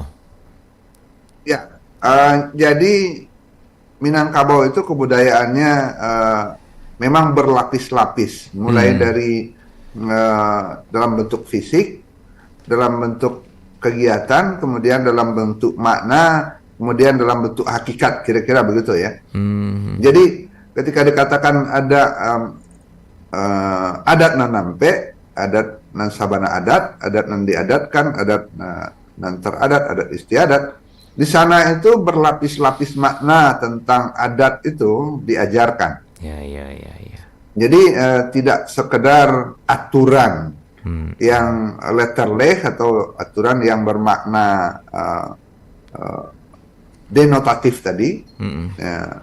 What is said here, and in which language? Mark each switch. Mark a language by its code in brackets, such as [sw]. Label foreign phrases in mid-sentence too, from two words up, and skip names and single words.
[id] Ya, jadi Minangkabau itu kebudayaannya memang berlapis-lapis, mulai dari dalam bentuk fisik, dalam bentuk kegiatan, kemudian dalam bentuk makna, kemudian dalam bentuk hakikat, kira-kira begitu ya. Jadi ketika dikatakan ada [min] adat nan nampe, adat nan sabana adat nan diadatkan, adat nan teradat, [id] adat istiadat, di sana itu berlapis-lapis makna tentang adat itu diajarkan. Ya. Jadi tidak sekedar aturan yang letterleh atau aturan yang bermakna denotatif tadi, ya.